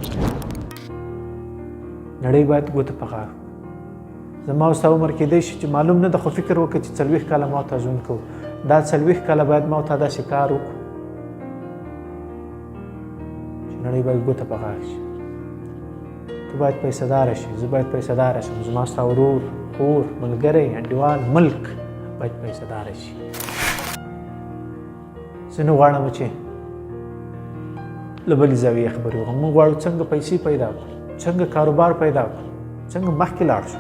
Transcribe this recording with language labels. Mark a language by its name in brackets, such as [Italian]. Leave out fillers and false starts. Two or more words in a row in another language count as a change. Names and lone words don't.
[Pashto] نړۍ باید ګوته په غاښ. زما او ستا عمر کېدای شي چې معلوم نه ده، خو فکر وکړه چې 40 کاله ما ته ژوند کوو، دا 40 کاله باید ما ته داسې کار وکړو چې نړۍ باید ګوته په غاښ شي. تو باید پیسه داره شي، زه باید پیسه داره شم، زما ستا ورور، خور، ملګری، انډیوال، ملک باید پیسه داره شي. زه نه غواړم چې له بلې زاویې خبرې وکړم. موږ غواړو څنګه پیسې پیدا کړو، څنګه کاروبار پیدا کړو، څنګه مخکې لاړ شو.